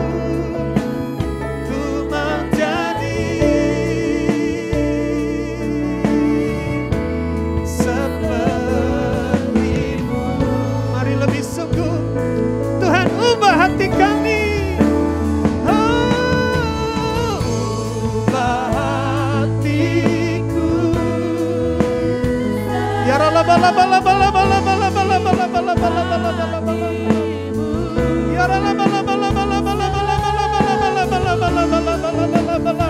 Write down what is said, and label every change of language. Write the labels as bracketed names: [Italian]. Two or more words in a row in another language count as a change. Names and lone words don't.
[Indonesian] Ku mau jadi seperti-Mu. Mari lebih sungguh. Tuhan, ubah hati kami. Oh, ubah hatiku. Ya rala bala bala bala bala bala bala bala bala bala bala bala bala. Ya rala bala bala bala bala bala bala bala bala bala bala bala bala bala bala.